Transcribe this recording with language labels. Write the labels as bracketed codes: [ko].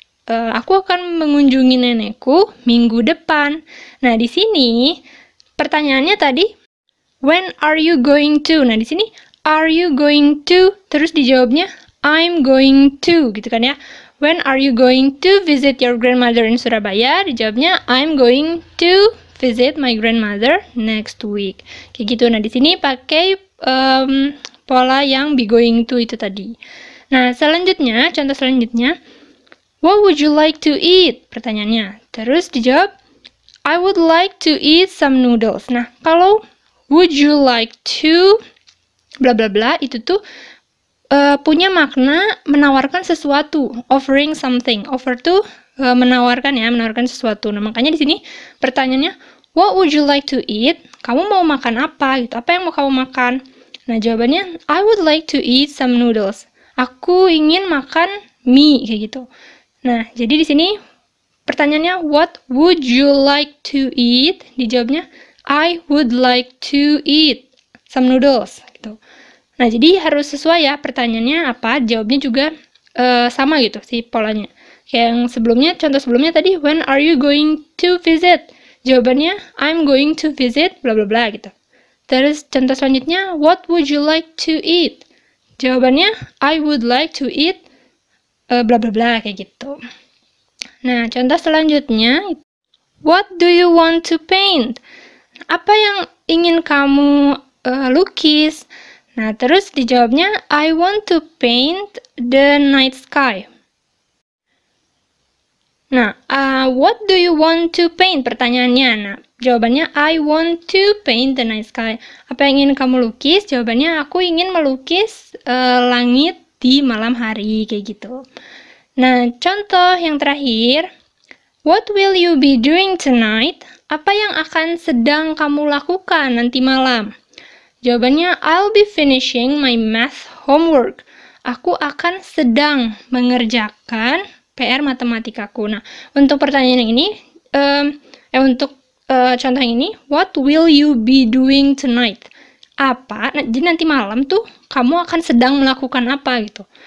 [id] Aku akan mengunjungi nenekku minggu depan. Nah, di sini pertanyaannya tadi, [en] when are you going to? [id] Nah, di sini [en] are you going to? [id] Terus dijawabnya [en] I'm going to, [id] gitu kan ya. [en] When are you going to visit your grandmother in Surabaya? Dijawabnya I'm going to visit my grandmother next week. [id] Kayak gitu. Nah, di sini pakai pola yang [en] be going to [id] itu tadi. Nah, selanjutnya, contoh selanjutnya, [en] what would you like to eat? [id] Pertanyaannya. Terus dijawab [en] I would like to eat some noodles. [id] Nah, kalau [en] would you like to bla bla bla [id] itu tuh punya makna menawarkan sesuatu, [en] offering something. [id] Offer tuh menawarkan ya, menawarkan sesuatu. Nah, makanya di sini pertanyaannya, [en] what would you like to eat? [id] Kamu mau makan apa gitu? Apa yang mau kamu makan? Nah, jawabannya [en] I would like to eat some noodles. [id] Aku ingin makan mie kayak gitu. Nah, jadi di sini pertanyaannya [en] what would you like to eat? [id] Dijawabnya [en] I would like to eat some noodles [id] gitu. Nah, jadi harus sesuai ya pertanyaannya apa, jawabnya juga sama gitu sih polanya. Kayak yang sebelumnya, contoh sebelumnya tadi, [en] when are you going to visit? [id] Jawabannya, [en] I'm going to visit bla bla bla [id] gitu. Terus contoh selanjutnya, [en] what would you like to eat? [id] Jawabannya, [en] I would like to eat bla bla bla [id] kayak gitu. Nah, contoh selanjutnya, [en] what do you want to paint? [id] Apa yang ingin kamu lukis? Nah, terus dijawabnya, [en] I want to paint the night sky. Nah, what do you want to paint? [id] Pertanyaannya. Nah, jawabannya, [en] I want to paint the night sky. [id] Apa yang ingin kamu lukis? Jawabannya, aku ingin melukis langit di malam hari, kayak gitu. Nah, contoh yang terakhir, [en] what will you be doing tonight? [id] Apa yang akan sedang kamu lakukan nanti malam? Jawabannya, [en] I'll be finishing my math homework. [id] Aku akan sedang mengerjakan PR matematikaku. Nah, untuk pertanyaan yang ini, untuk contoh yang ini, [en] what will you be doing tonight? [id] Apa? Nah, jadi nanti malam tuh kamu akan sedang melakukan apa gitu.